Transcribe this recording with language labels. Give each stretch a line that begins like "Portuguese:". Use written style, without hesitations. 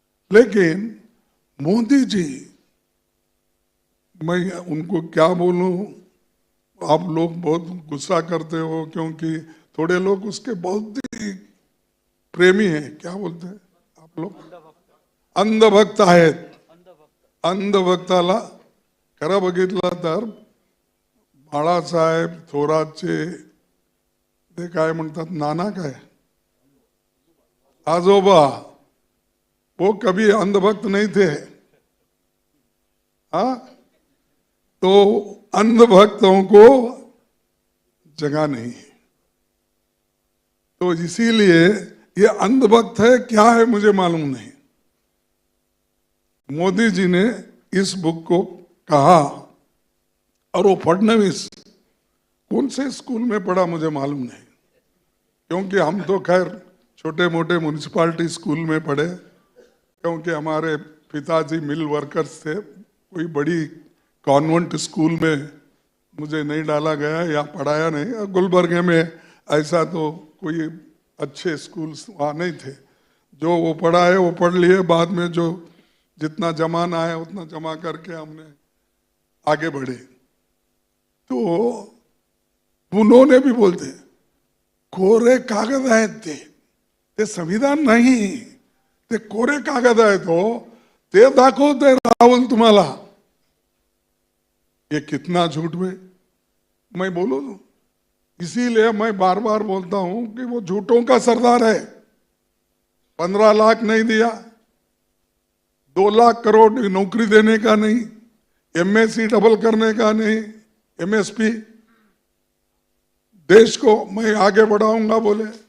Hindi: लेकिन मोदी जी, मैं उनको क्या बोलूं, आप लोग बहुत गुस्सा करते हो क्योंकि थोड़े लोग उसके बहुत ही प्रेमी हैं, क्या बोलते हैं आप लोग, अंधभक्त
Marathi: आहेत. अंधभक्ताला खरं बघितलं तर बाळासाहेब थोरातचे ते काय म्हणतात, नाना काय आजोबा,
Hindi: वो कभी अंधभक्त नहीं थे. हाँ, तो अंधभक्तों को जगह नहीं है. तो इसीलिए ये अंधभक्त है क्या है मुझे मालूम नहीं. मोदी जी ने इस बुक को कहा, और वो फडणवीस कौन से स्कूल में पढ़ा मुझे मालूम नहीं, क्योंकि हम तो खैर छोटे मोटे म्यूनिसिपालिटी स्कूल में पढ़े, क्योंकि हमारे पिताजी मिल वर्कर्स थे. कोई बड़ी कॉन्वेंट स्कूल में मुझे नहीं डाला गया या पढ़ाया नहीं. गुलबर्गे में ऐसा तो कोई अच्छे स्कूल्स वहाँ नहीं थे. जो वो पढ़ा है वो पढ़ लिए, बाद में जो जितना जमाना है उतना जमा करके हमने आगे बढ़े. तो उन्होंने भी बोलते
Marathi: कोरे कागद आहेत ते संविधान नाही, ते कोरे कागद आहेत हो, ते दाखवते राहुल तुम्हाला.
Hindi: ये कितना झूठ में मैं बोलूं. इसीलिए मैं बार बार बोलता हूं कि वो झूठों का सरदार है. 15 लाख नहीं दिया, 2 लाख करोड़ नौकरी देने का नहीं, एमएससी डबल करने का नहीं, एमएसपी, देश को मैं आगे बढ़ाऊंगा बोले.